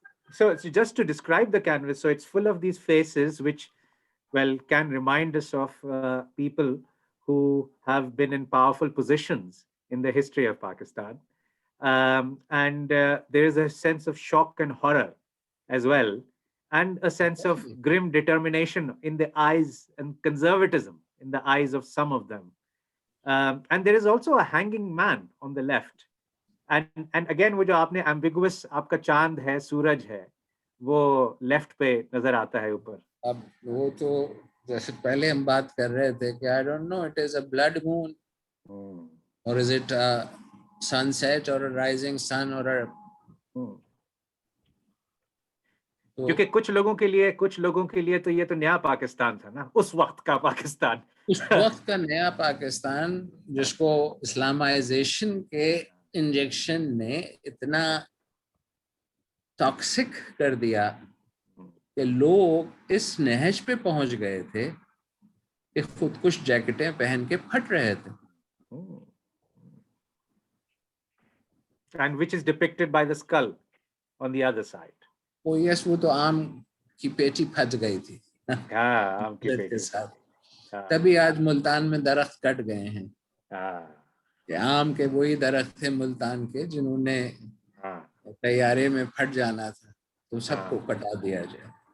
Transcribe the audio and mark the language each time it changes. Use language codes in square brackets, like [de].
[en] So just to describe the canvas, so it's full of these faces which, well, can remind us of people who have been in powerful positions in the history of Pakistan. And there is a sense of shock and horror as well, and a sense of grim determination in the eyes, and conservatism in the eyes of some of them. And there is also a hanging man on the left. And again, [ur] وہ جو آپ نے ambiguous, آپ کا چاند ہے, سورج ہے, وہ لیفٹ پہ نظر آتا ہے اوپر. اب وہ تو جیسے پہلے ہم بات کر رہے تھے کہ [en] I don't know, it is a blood moon or is it a sunset or a rising sun or a [ur] کیونکہ کچھ لوگوں کے لیے تو یہ تو نیا پاکستان تھا نا, اس وقت کا پاکستان, اس وقت کا نیا پاکستان, جس کو اسلامائزیشن کے انجیکشن نے اتنا ٹاکسک کر دیا کہ لوگ اس نہج پہ پہنچ گئے تھے کہ خودکش جیکٹیں پہن کے پھٹ رہے تھے. [en] And which is depicted by the skull on the other side. [ur] وہ یس, وہ تو آم کی پیٹی پھٹ گئی تھی آم کی پیٹی. تبھی آج ملتان میں درخت کٹ گئے ہیں. کہ آم کے وہی درخت تھے ملتان کے جنہوں نے طیارے میں پھٹ جانا تھا, تو سب کو کٹا دیا جائے.